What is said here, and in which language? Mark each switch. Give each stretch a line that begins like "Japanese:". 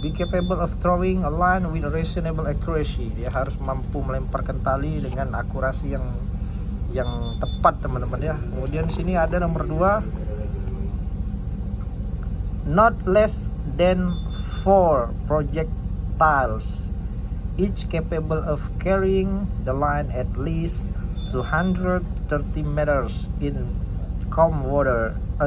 English: Be capable of throwing a line with reasonable accuracy.
Indonesian: Dia harus mampu melemparkan tali dengan akurasi yang tepat teman-teman ya. Kemudian di sini ada nomor 2,
English: not less than 4 projectiles each capable of carrying the line at least 230 meters in calm weather.